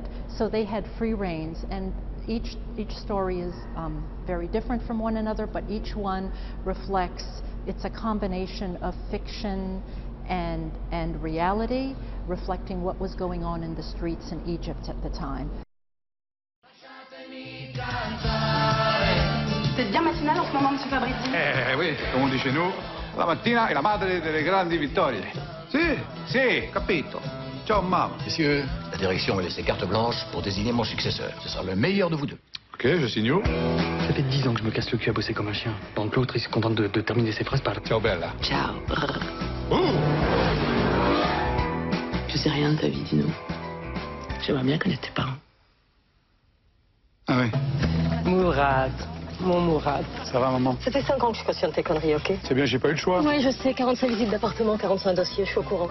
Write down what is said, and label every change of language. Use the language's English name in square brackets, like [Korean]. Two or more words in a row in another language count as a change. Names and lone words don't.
[English] So they had free reins, and each story is very different from one another, but each one reflects, it's a combination of fiction and reality, reflecting what was going on in the streets in Egypt at the time. [French] C'est bien matinal en ce moment, monsieur Fabrizi? Oui, come on dit chez nous, [Italian] la mattina è la madre delle grandi vittorie. Sì, capito. Ciao, mamma. [French] Messieurs, la direction m'a laissé carte blanche pour désigner mon successeur. Ce sera le meilleur de vous deux. Ok, je signe où? Ça fait 10 ans que je me casse le cul à bosser comme un chien. Donc l'autre, il se contente de terminer ses phrases par... [Italian] Ciao, bella. Ciao. [French] Je sais rien de ta vie, Dino. J'aimerais bien connaître tes parents. Ah oui. Mourad. Mon Mourad. Ça va, maman? Ça fait 5 ans que je suis consciente de tes conneries, ok? C'est bien, j'ai pas eu le choix. Oui, je sais. 45 visites d'appartement, 45 dossiers, je suis au courant.